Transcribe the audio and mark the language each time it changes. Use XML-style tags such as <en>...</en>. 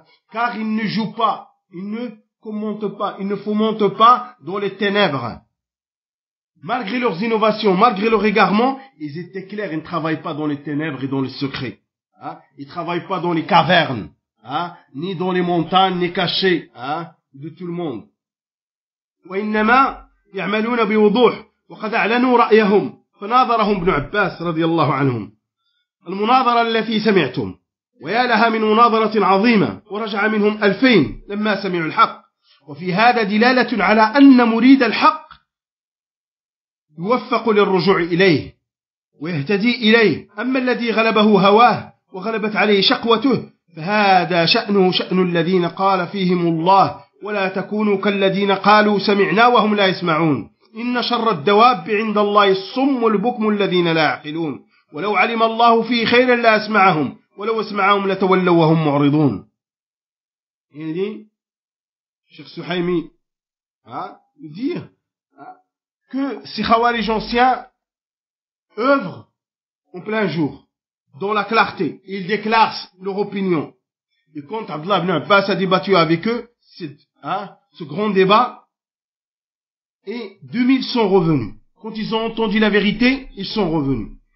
<fr>Car ils ne jouent pas, ils ne commentent pas, ils ne fomentent pas dans les ténèbres. Malgré leurs innovations, malgré leur égarement, ils étaient clairs, ils ne travaillent pas dans les ténèbres et dans les secrets. Ils ne travaillent pas dans les cavernes, ni dans les montagnes, ni cachés, de tout le monde.</fr> <ar>وإنما يعملون بوضوح وقد أعلنوا رأيهم فناظرهم ابن عباس رضي الله عنهم المناظرة التي سمعتم ويا لها من مناظرة عظيمة ورجع منهم 2000 لما سمعوا الحق وفي هذا دلالة على أن مريد الحق يوفق للرجوع إليه ويهتدي إليه أما الذي غلبه هواه وغلبت عليه شقوته فهذا شأنه شأن الذين قال فيهم الله ولا تكونوا كالذين قالوا سمعنا وهم لا يسمعون إن شر الدواب عند الله الصم البكم الذين لا يعقلون ولو علم الله فيه خيرا لأسمعهم ولو اسمعهم لتولوا وهم معرضون. يعني الشيخ سحيمي</ar> <fr>dire que ces khawarij anciens œuvrent en plein jour dans la clarté, ils déclarent leur opinion. Et quand Abdullah ibn Abbas a débattu avec eux, ce grand débat, et 2000 sont revenus. Quand ils ont entendu la vérité, ils sont revenus.</fr>